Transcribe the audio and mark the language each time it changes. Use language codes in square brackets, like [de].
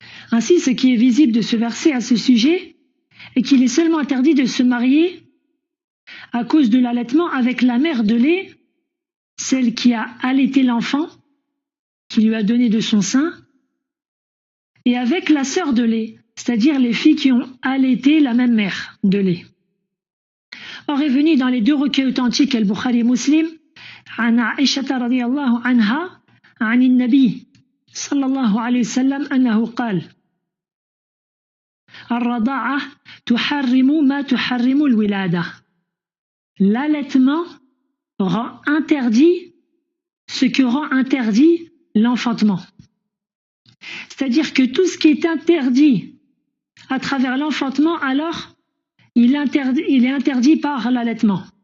[fr] Ainsi, ce qui est visible de ce verset à ce sujet est qu'il est seulement interdit de se marier à cause de l'allaitement avec la mère de lait, celle qui a allaité l'enfant, qui lui a donné de son sein, et avec la sœur de lait, c'est-à-dire les filles qui ont allaité la même mère de lait. Or est venu dans les deux recueils authentiques Al-Bukhari et Muslim, [ar] عن عائشة رضي الله عنها عن النبي صلى الله عليه وسلم أنه قال الرضاعة تحرم ما تحرم الولادة. [fr] L'allaitement rend interdit ce que rend interdit l'enfantement. C'est-à-dire que tout ce qui est interdit à travers l'enfantement, alors il est interdit par l'allaitement.